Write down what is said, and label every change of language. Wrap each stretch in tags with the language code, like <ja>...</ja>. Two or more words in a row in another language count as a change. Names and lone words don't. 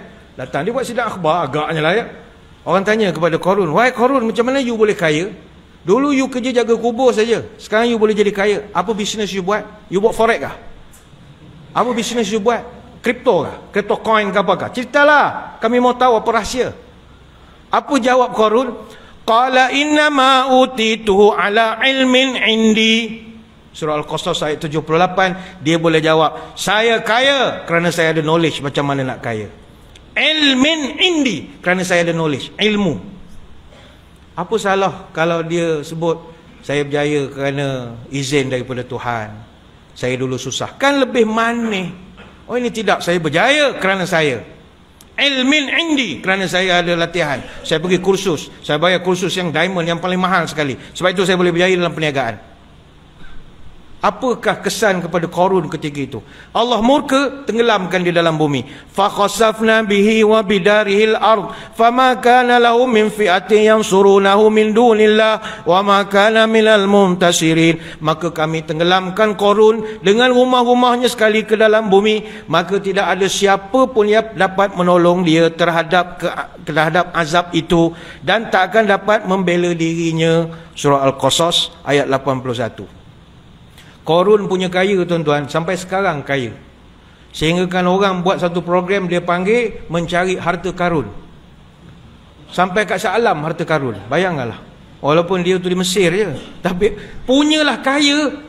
<ms>Datang, dia buat sidang akhbar agaknya lah ya. Orang tanya kepada Qarun, wahai Qarun, macam mana you boleh kaya? Dulu you kerja jaga kubur saja, sekarang you boleh jadi kaya. Apa bisnes you buat? You buat forex kah? Apa bisnes you buat? Kripto kah? Kripto coin ke apakah? Ceritalah, kami mau tahu apa rahsia. Apa jawab Qarun?</ms> <ar>قال إنما أوتيته على علم عندي.</ar> <ms>Surah Al-Qasas ayat 78. Dia boleh jawab, saya kaya kerana saya ada knowledge macam mana nak kaya.</ms> <ar>علم عندي,</ar> <ms>kerana saya ada knowledge, ilmu. Apa salah kalau dia sebut saya berjaya kerana izin daripada Tuhan, saya dulu susah, kan lebih manis. Oh ini tidak, saya berjaya kerana saya</ms> <ar>علم عندي,</ar> <ms>kerana saya ada latihan, saya pergi kursus, saya bayar kursus yang diamond yang paling mahal sekali, sebab itu saya boleh berjaya dalam perniagaan. Apakah kesan kepada Qarun ketika itu? Allah murka, tenggelamkan di dalam bumi.</ms> <ar>فخسفنا به وبداره الأرض فما كان له من فئة ينصرونه من دون الله وما كان من المنتصرين.</ar> <ms>Maka kami tenggelamkan Qarun dengan rumah-rumahnya sekali ke dalam bumi, maka tidak ada siapa pun yang dapat menolong dia terhadap azab itu, dan tak akan dapat membela dirinya. Surah Al-Qasas ayat 81. Qarun punya kaya tuan-tuan, sampai sekarang kaya. Sehingga kan orang buat satu program, dia panggil mencari harta karun. Sampai kat Shah Alam harta karun. Bayangkanlah. Walaupun dia tu di Mesir je, tapi punyalah kaya.</ms>